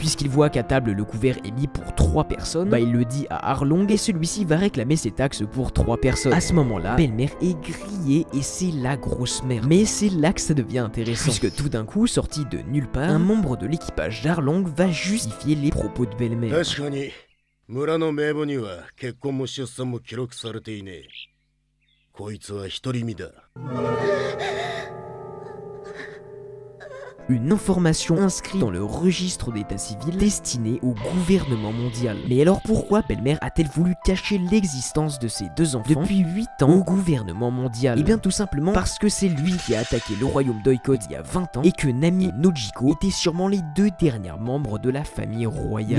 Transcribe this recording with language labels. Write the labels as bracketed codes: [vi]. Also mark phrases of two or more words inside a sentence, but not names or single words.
[fr] Puisqu'il voit qu'à table le couvert est mis pour 3 personnes, bah il le dit à Arlong et celui-ci va réclamer ses taxes pour 3 personnes. À ce moment-là, Belle-Mère est grillée et c'est la grosse merde. Mais c'est là que ça devient intéressant, puisque tout d'un coup, sorti de nulle part, un membre de l'équipage d'Arlong va justifier les propos de Belle-Mère. [ja] 村の名簿には結婚も出産も記録されていねえ。こいつは独り身だ。 [fr] une information inscrite dans le registre d'état civil destinée au gouvernement mondial. Mais alors pourquoi belle-mère a-t-elle voulu cacher l'existence de ses deux enfants depuis 8 ans au gouvernement mondial? Et bien tout simplement parce que c'est lui qui a attaqué le royaume d'Oikot il y a 20 ans et que Nami et Nojiko étaient sûrement les deux derniers membres de la famille royale.